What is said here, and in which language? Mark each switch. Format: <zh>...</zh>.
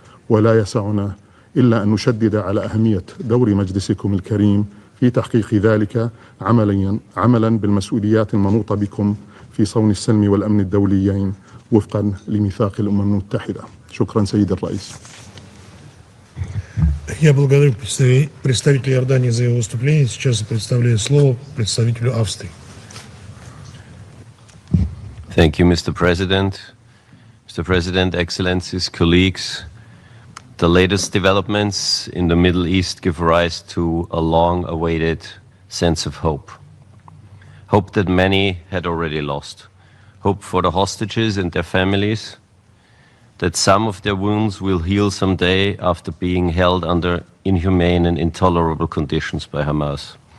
<ar>ولا يسعنا إلا أن نشدد على أهمية دور مجلسكم الكريم في تحقيق ذلك، عملا بالمسؤوليات المنوطة بكم في صون السلم والأمن الدوليين وفقا لميثاق الأمم المتحدة. شكرا سيد الرئيس.</ar> <ru>Я благодарю представителя Иордании за его выступление. Сейчас я предоставляю слово представителю Австрии.</ru> <en>Thank you, Mr. President. Mr. President, Excellencies, colleagues, the latest developments in the Middle East give rise to a long-awaited sense of hope. Hope that many had already lost. Hope for the hostages and their families, that some of their wounds will heal someday after being held under inhumane and intolerable conditions by Hamas.</en>